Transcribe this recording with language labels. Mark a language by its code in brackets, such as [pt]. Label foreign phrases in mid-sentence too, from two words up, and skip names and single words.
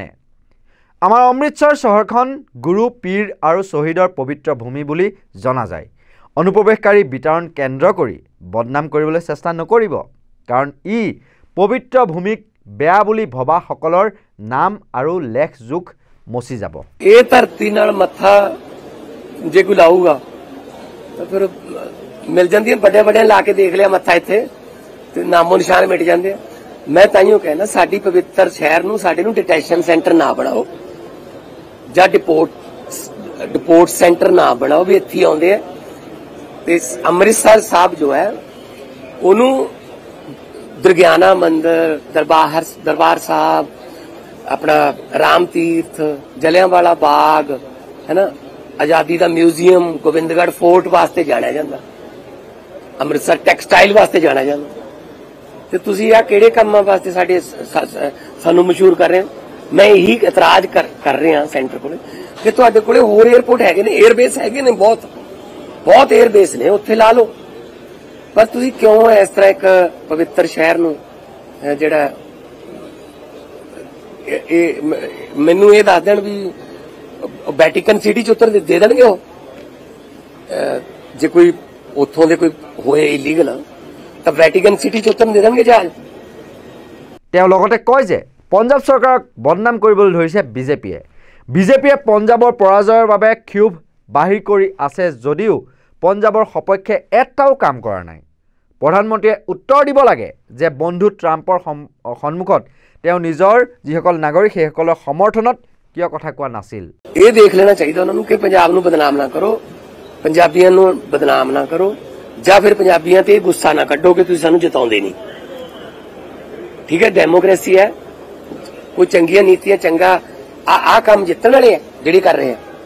[as] আমাৰ অমৃতসৰ চহৰখন গুৰু পীৰ আৰু শ্বহীদৰ পবিত্ৰ ভূমি বুলি জনা যায়। অনুপ্ৰৱেশকাৰী বিতৰণ কেন্দ্ৰ কৰি বদনাম কৰিবলৈ চেষ্টা নকৰিব, কাৰণ ই পবিত্ৰ ভূমিক বেয়া বুলি ভবাসকলৰ নাম আৰু লেখ জোখ মচি যাব। [pa] ਇਹ ਧਰਤੀ ਨਾਲ ਮੱਥਾ ਜੇ ਕੋਈ ਲਾਊਗਾ ਤਾਂ ਫਿਰ ਮਿਲ ਜਾਂਦੀਆਂ, ਵੱਡੇ ਵੱਡੇ ਲਾ ਕੇ ਦੇਖ ਲਿਆ ਮੱਥਾ ਇੱਥੇ ਤੇ ਨਾਮੋ ਨਿਸ਼ਾਨ ਮਿਟ ਜਾਂਦੇ ਆ। ਮੈਂ ਤਾਈਓ ਕਹਿਣਾ ਸਾਡੀ ਪਵਿੱਤਰ ਸ਼ਹਿਰ ਨੂੰ, ਸਾਡੇ ਨੂੰ [en] detention center [pa] ਨਾ ਬਣਾਓ ਜਾਂ [en] deport center [pa] ਨਾ ਬਣਾਓ ਵੀ ਇੱਥੇ ਆਉਂਦੇ ਆ। ਤੇ ਅੰਮ੍ਰਿਤਸਰ ਸਾਹਿਬ ਜੋ ਹੈ ਉਹਨੂੰ ਦੁਰਗਿਆਨਾ ਮੰਦਿਰ, ਦਰਬਾਰ ਸਾਹਿਬ, ਅਪਣਾ ਰਾਮ ਤੀਰਥ, ਜਲ੍ਹਿਆਂਵਾਲਾ ਬਾਗ਼ ਹੈ ਨਾ, ਆਜ਼ਾਦੀ ਕਾ ਮਿਊਜ਼ੀਅਮ, ਗੋਬਿੰਦਗੜ੍ਹ ਫੋਰਟ ਵਾਸਤੇ ਜਾਣਾ ਜਾਂਦਾ, ਅੰਮ੍ਰਿਤਸਰ ਟੈਕਸਟਾਈਲ ਵਾਸਤੇ ਜਾਣਾ ਜਾਂਦਾ। ਤੋ ਤੁਸੀਂ ਆ ਕਿਹੜੇ ਕਾਮਾਂ ਵਾਸਤੇ ਸਾਨੂੰ ਮਸ਼ਹੂਰ ਕਰ ਰਹੇ ਹੋ? ਮੈਂ ਯਹੀ ਇਤਰਾਜ਼ ਕਰ ਰਹੇ ਹੈਂ ਸੈਂਟਰ ਕੋਲੇ ਕਿ ਤੁਹਾਡੇ ਕੋਲੇ ਹੋਰ ਏਅਰਪੋਰਟ ਹੈਗੇ ਨੇ, ਏਅਰਬੇਸ ਹੈਗੇ ਨੇ, ਬਹੁਤ ਏਅਰਬੇਸ ਨੇ, ਉੱਥੇ ਲਾ ਲੋ। ਪਰ ਤੁਸੀਂ ਕਿਉਂ ਇਸ ਤਰ੍ਹਾਂ ਇੱਕ ਪਵਿੱਤਰ ਸ਼ਹਿਰ ਨੂੰ ਜਿਹੜਾ ਮੈਨੂੰ ਯੇ ਦੱਸ ਦੇਣ ਭੀ ਵੈਟੀਕਨ ਸਿਟੀ ਚ ਉਤਰ ਦੇ ਦੇਣਗੇ ਓ ਜੇ ਕੋਈ ਉਥੋਂ ਦੇ ਕੋਈ ਹੋਏ ਇਲੀਗਲ ਤੋ ਵੈਟੀਕਨ ਸਿਟੀ ਚ ਉਤਰ ਦੇ ਦੇਣਗੇ ਜਹਾਜ਼। [as] তেওঁ লগতে কয় যে পঞ্জাব চৰকাৰক বদনাম কৰিবলৈ ধৰিছে বিজেপিয়ে পঞ্জাবৰ পৰাজয়ৰ বাবে ক্ষোভ বাহিৰ কৰি আছে যদিও পঞ্জাবৰ সপক্ষে এটাও কাম কৰা নাই। প্ৰধানমন্ত্ৰীয়ে উত্তৰ দিব লাগে যে বন্ধু ট্ৰাম্পৰ সন্মুখত তেওঁ নিজৰ যিসকল নাগৰিক সেইসকলৰ সমৰ্থনত কিয় কথা কোৱা নাছিল। [pa] ਇਹ ਦੇਖ ਲੈਣਾ ਚਾਹੀਦਾ ਉਹਨਾਂ ਨੂੰ ਕਿ ਪੰਜਾਬ ਨੂੰ ਬਦਨਾਮ ਨਾ ਕਰੋ, ਪੰਜਾਬੀਆਂ ਨੂੰ ਬਦਨਾਮ ਨਾ ਕਰੋ, ਜਾਂ ਫਿਰ ਪੰਜਾਬੀਆਂ ਤੇ ਗੁੱਸਾ ਨਾ ਕੱਢੋ ਕਿ ਤੁਸੀਂ ਸਾਨੂੰ ਜਿਤਾਉਂਦੇ ਨਹੀਂ। ਠੀਕ ਹੈ, ਡੈਮੋਕ੍ਰੇਸੀ ਹੈ, ਕੋਈ ਚੰਗੀਆਂ ਨੀਤੀਆਂ, ਚੰਗਾ ਆ ਕੰਮ ਜਿੱਤਣ ਵਾਲੇ ਆ ਜਿਹੜੇ ਕਰ ਰਹੇ ਆ।